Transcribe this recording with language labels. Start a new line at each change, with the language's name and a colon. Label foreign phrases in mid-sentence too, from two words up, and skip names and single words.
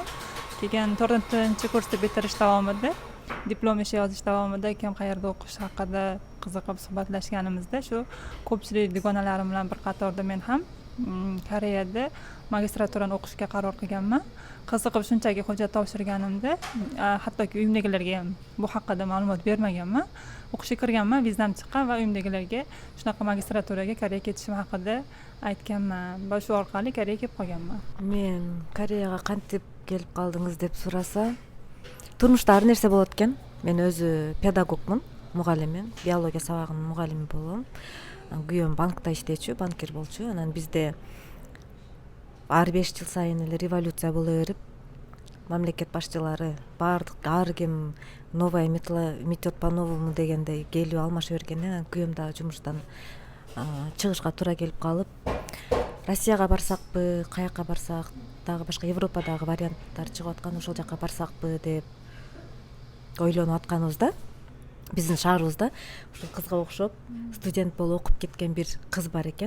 Uzbek: Keyin 4-kursni bitirish davomida, diplom ishi yozish davomida kim qayerda o'qish haqida qiziqib suhbatlashganimizda shu ko'pchilik dugonalarim bilan bir qatorda men ham Koreyada magistraturani o'qishga qaror qilganman. Qiziqib shunchaki hujjat topshirganimda, hattoki uyimdagilarga ham bu haqida ma'lumot bermaganman. O'qishga kirganman, vizam chiqqan va uyimdagilarga shunaqa magistraturaga Koreyaga ketishim haqida aytganman. Va shu orqali Koreyaga kelib qolganman.
Kyrgyz: Мен Кореяга кантип келип калдыңыз деп сураса, турмушта ар нерсе болот экен. Мен өзү педагогмун, мугалиммин, биология сабагынын мугалими болом. Күйөөм банкта иштечү, банкир болчу. Анан бизде ар 5 жыл сайын эле революция боло берип, мамлекет башчылары баардык ар ким
Russian: новая метод по-новому
Kyrgyz: дегендей келип алмаша бергенден күйөөм да жумуштан чыгышка туура келип калып, Россияга барсакпы, каяка барсак, дагы башка Европадагы варианттар чыгып аткан, ошол жака барсакпы деп ойлонуп атканыбызда, биздин шаарыбызда ушул кызга окшоп студент болуп окуп кеткен бир кыз бар экен.